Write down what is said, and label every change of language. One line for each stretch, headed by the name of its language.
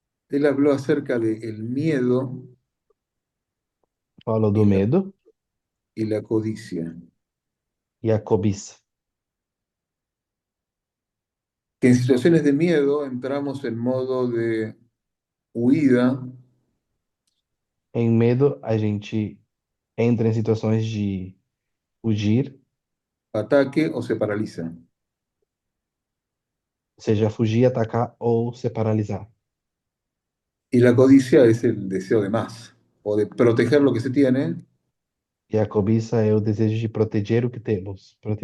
Spanish: él habló acerca del miedo
Portuguese: Falou
Spanish: y
Portuguese: do medo
Spanish: la codicia.
Portuguese: e a cobiça.
Spanish: Que en situaciones de miedo entramos en modo de huida,
Portuguese: Em medo, a gente entra em situações de fugir,
Spanish: ataque o se paraliza.
Portuguese: seja fugir, atacar ou se paralisar.
Spanish: Y la codicia es el deseo de más o de proteger lo que se tiene
Portuguese: E a cobiça é o desejo de proteger o que temos